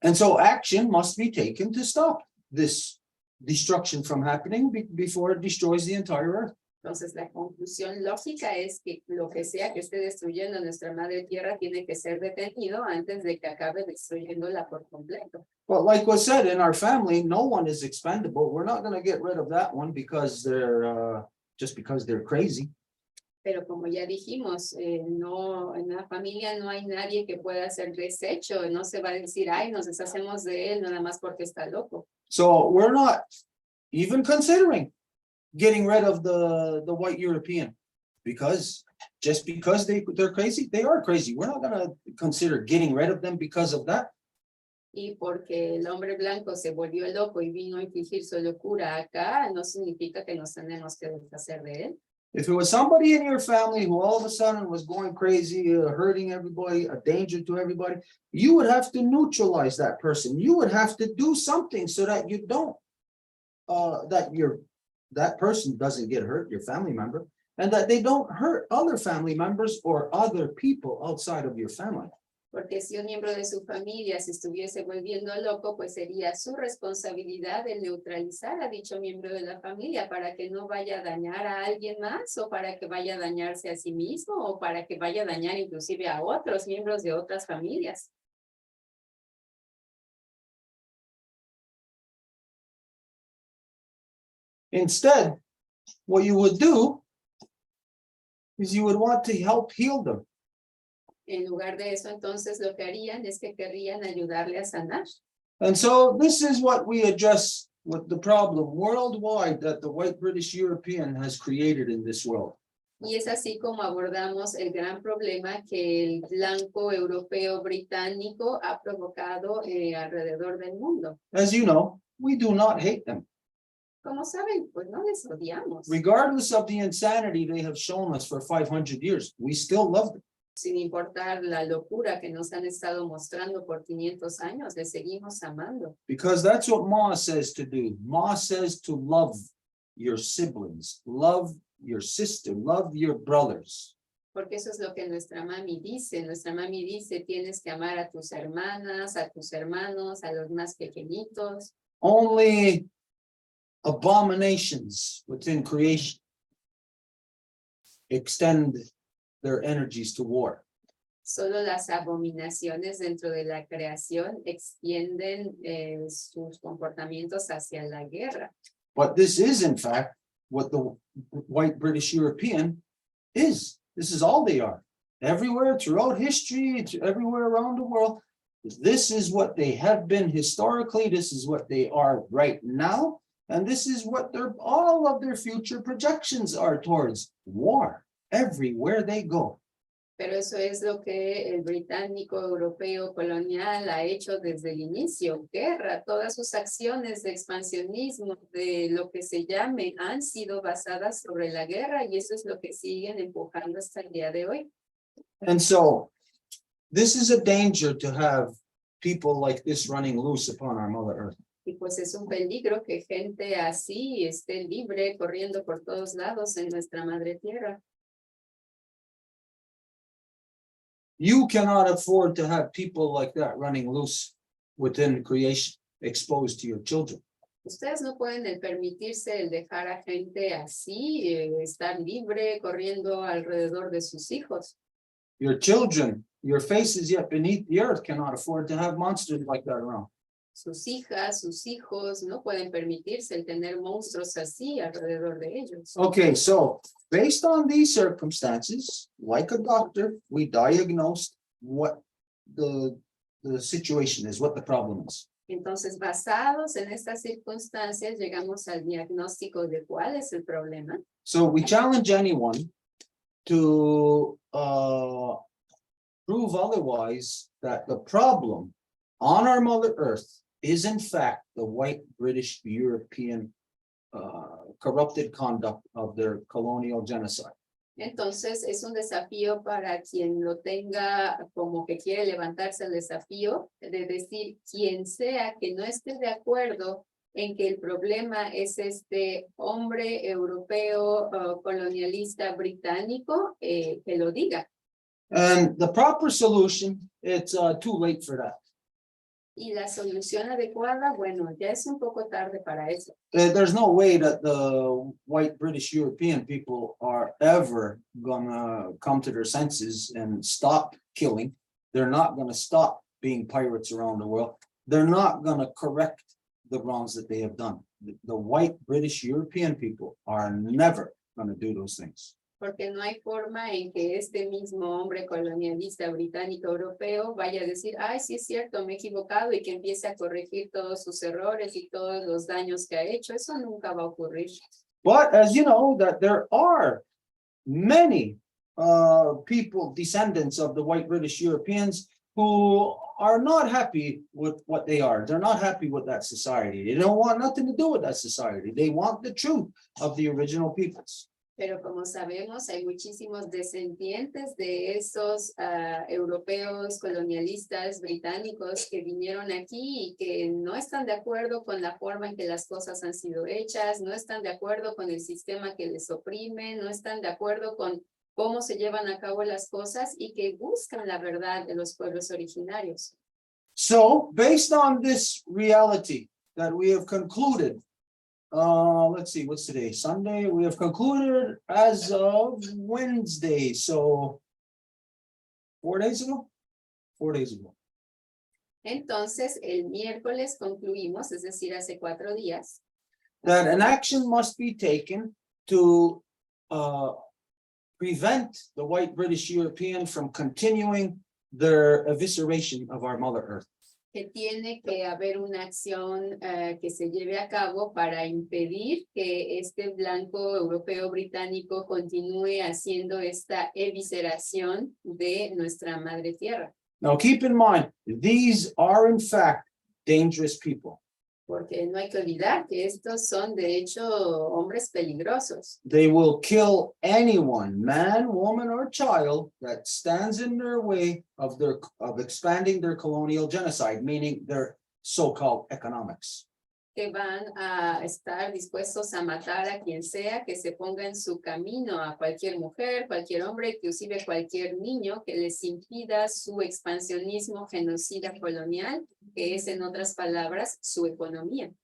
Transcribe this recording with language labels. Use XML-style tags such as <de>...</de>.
<en>And so action must be taken to stop this destruction from happening before it destroys the entire earth.</en> <es>Entonces, la conclusión lógica es que lo que sea que esté destruyendo nuestra madre tierra tiene que ser detenido antes de que acabe destruyéndola por completo.</es> <en>But like was said, in our family, no one is expendable. We're not going to get rid of that one because they're just because they're crazy.</en> <es>Pero como ya dijimos, no, en la familia no hay nadie que pueda ser deshecho. No se va a decir, nos deshacemos de él nada más porque está loco.</es> <en>So we're not even considering getting rid of the white European, because just because they're crazy, they are crazy. We're not going to consider getting rid of them because of that.</en> <es>Y porque el hombre blanco se volvió loco y vino a infligir su locura acá, no significa que nos tenemos que deshacer de él.</es> <en>If it was somebody in your family who all of a sudden was going crazy, hurting everybody, a danger to everybody, you would have to neutralize that person. You would have to do something so that you don't, that person doesn't get hurt, your family member, and that they don't hurt other family members or other people outside of your family.</en> <es>Porque si un miembro de su familia se estuviese volviendo loco, pues sería su responsabilidad el neutralizar a dicho miembro de la familia para que no vaya a dañar a alguien más o para que vaya a dañarse a sí mismo o para que vaya a dañar inclusive a otros miembros de otras familias.</es> <en>Instead, what you would do is you would want to help heal them.</en> <es>En lugar de eso, entonces lo que harían es que querrían ayudarle a sanar.</es> <en>And so this is what we address with the problem worldwide that the white British European has created in this world.</en> <es>Y es así como abordamos el gran problema que el blanco europeo británico ha provocado alrededor del mundo.</es> <en>As you know, we do not hate them.</en> <es>Como saben, pues no les odiamos.</es> <en>Regardless of the insanity they have shown us for 500 years, we still love them.</en> <es>Sin importar la locura que nos han estado mostrando por 500 años, le seguimos amando.</es> <en>Because that's what Ma says to do. Ma says to love your siblings, love your sister, love your brothers.</en> <es>Porque eso es lo que nuestra mami dice. Nuestra mami dice, tienes que amar a tus hermanas, a tus hermanos, a los más pequeñitos.</es> <en>Only abominations within creation extend their energies to war.</en> <es>Solo las abominaciones dentro de la creación extienden sus comportamientos hacia la guerra.</es> <en>But this is, in fact, what the white British European is. This is all they are. Everywhere throughout history, everywhere around the world, this is what they have been historically. This is what they are right now. And this is what all of their future projections are towards: war, everywhere they go.</en> <es>Pero eso es lo que el británico europeo colonial ha hecho desde el inicio, guerra. Todas sus acciones de expansionismo, de lo que se llame, han sido basadas sobre la guerra, y eso es lo que siguen empujando hasta el día de hoy.</es> <en>And so this is a danger to have people like this running loose upon our Mother Earth.</en> <es>Y pues es un peligro que gente así esté libre, corriendo por todos lados en nuestra madre tierra.</es> <en>You cannot afford to have people like that running loose within creation, exposed to your children.</en> <es>Ustedes no pueden permitirse el dejar a gente así, estar libre, corriendo alrededor de sus hijos.</es> <en>Your children, your faces yet beneath the earth, cannot afford to have monsters like that around.</en> <es>Sus hijas, sus hijos no pueden permitirse el tener monstruos así alrededor de ellos.</es> <en>Okay, so based on these circumstances, like a doctor, we diagnosed what the situation is, what the problem is.</en> <es>Entonces, basados en estas circunstancias, llegamos al diagnóstico de cuál es el problema.</es> <en>So we challenge anyone to prove otherwise, that the problem on our Mother Earth is in fact the white British European corrupted conduct of their colonial genocide.</en> <es>Entonces, es un desafío para quien lo tenga como que quiere levantarse el desafío de decir, quien sea que no esté de acuerdo en que el problema es este hombre europeo colonialista británico, que lo diga.</es> <en>And the proper solution, it's too late for that.</en> <es>Y la solución adecuada, bueno, ya es un poco tarde para eso.</es> <en>There's no way that the white British European people are ever gonna come to their senses and stop killing. They're not gonna stop being pirates around the world. They're not gonna correct the wrongs that they have done. The white British European people are never gonna do those things.</en> <es>Porque no hay forma en que este mismo hombre colonialista británico europeo vaya a decir, ay, sí es cierto, me he equivocado, y que empiece a corregir todos sus errores y todos los daños que ha hecho. Eso nunca va a ocurrir.</es> <en>But as you know, that there are many people, descendants of the white British Europeans, who are not happy with what they are. They're not happy with that society. They don't want nothing to do with that society. They want the truth of the original peoples.</en> <es>Pero como sabemos, hay muchísimos descendientes de esos europeos colonialistas británicos que vinieron aquí y que no están de acuerdo con la forma en que las cosas han sido hechas, no están de acuerdo con el sistema que les oprime, no están de acuerdo con cómo se llevan a cabo las cosas, y que buscan la verdad de los pueblos originarios.</es> <en>So, based on this reality that we have concluded, let's see, what's today? Sunday. We have concluded as of Wednesday. So 4 days ago? 4 days ago.</en> <es>Entonces, el miércoles concluimos, es decir, hace 4 días,</es> <en>That an action must be taken to prevent the white British European from continuing their evisceration of our Mother Earth.</en> <es>que tiene que haber una acción que se lleve a cabo para impedir que este blanco europeo británico continúe haciendo esta evisceración de nuestra madre tierra.</es> <en>Now, keep in mind, these are in fact dangerous people.</en> <es>Porque no hay que olvidar que estos son de hecho hombres peligrosos.</es> <en>They will kill anyone, man, woman, or child that stands in their way of expanding their colonial genocide, meaning their so-called economics.</en> <es>Que van a estar dispuestos a matar a quien sea que se ponga en su camino, a cualquier mujer, cualquier hombre, inclusive cualquier niño que les impida su expansionismo genocida colonial, que es en otras palabras su economía.</es>